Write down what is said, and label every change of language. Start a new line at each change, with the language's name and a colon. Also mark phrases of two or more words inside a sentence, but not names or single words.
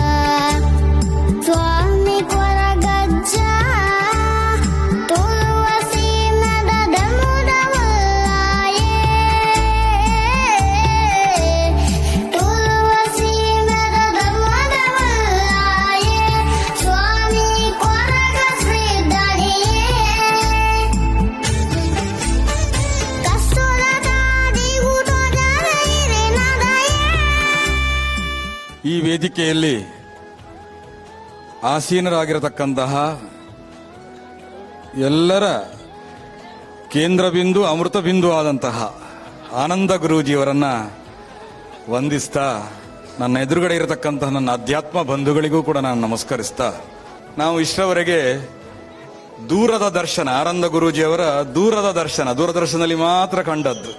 Tulu: ಸ್ವಾಮಿ ಕೊರಗಜ್ಜ ತುಳುವಸಿ ಮದದ ಮುದವಲ್ಲಾಯೇ ತುಳುವಸಿ ಮದದ ಮುದವಲ್ಲಾಯೇ ಸ್ವಾಮಿ ಕೊರಗ ಶ್ರೀಧರಿಯೇ ಕಸ್ತೂರದ ದಿಗುಟೊಡರೈರೆ ನದಯೇ.
Kannada: ಈ ವೇದಿಕೆಯಲ್ಲಿ ಆಸೀನರಾಗಿರತಕ್ಕಂತಹ ಎಲ್ಲರ ಕೇಂದ್ರ ಬಿಂದು ಅಮೃತ ಬಿಂದು ಆದಂತಹ ಆನಂದ ಗುರೂಜಿಯವರನ್ನ ವಂದಿಸ್ತಾ, ನನ್ನ ಎದುರುಗಡೆ ಇರತಕ್ಕಂತಹ ನನ್ನ ಅಧ್ಯಾತ್ಮ ಬಂಧುಗಳಿಗೂ ಕೂಡ ನಾನು ನಮಸ್ಕರಿಸ್ತಾ, ನಾವು ಇಷ್ಟರವರೆಗೆ ದೂರದ ದರ್ಶನ, ಆನಂದ ಗುರೂಜಿಯವರ ದೂರದ ದರ್ಶನ ದೂರದರ್ಶನದಲ್ಲಿ ಮಾತ್ರ ಕಂಡದ್ದು.